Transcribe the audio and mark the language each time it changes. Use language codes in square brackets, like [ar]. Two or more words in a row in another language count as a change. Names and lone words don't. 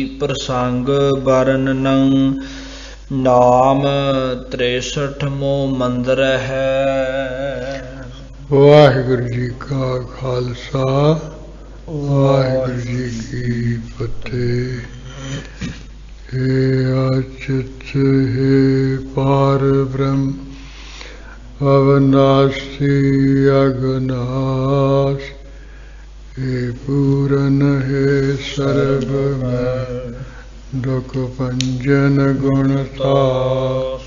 [pa] ਪ੍ਰਸੰਗ ਵਰਣਨ ਨਾਮ 63 ਮੰਦਰ ਹੈ। ਵਾਹਿਗੁਰੂ ਜੀ ਕਾ ਖਾਲਸਾ, ਵਾਹਿਗੁਰੂ ਜੀ ਕੀ ਫਤਿਹ। [hi] हे अच्युत हे पार ब्रह्म अविनाशी अगनाश, हे पूरन हे सर्व में दुख भंजन गुणतास।